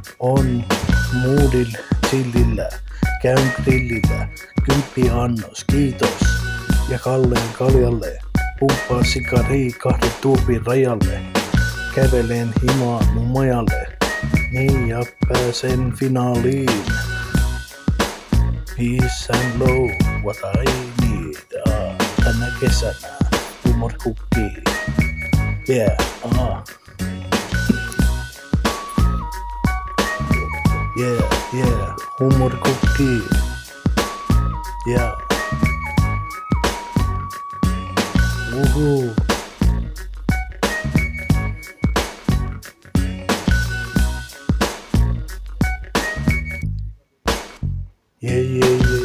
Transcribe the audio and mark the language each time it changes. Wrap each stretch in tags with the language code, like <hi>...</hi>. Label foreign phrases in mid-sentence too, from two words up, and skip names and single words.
<fi>On moodil chillillä, käyn grillillä. 10 annos, kiitos. Ja Kalleen kaljalle, pumppaan sikari 2 tuupin rajalle. Kävelen himaa mun majalle, niin ja pääsen finaaliin.</fi> <en>Peace and love, what I need.</en> <fi>Tänä kesänä, huumorikukki.</fi> <en>Yeah, Yeah, huumorikukki. Yeah. Woohoo. Yeah.</en>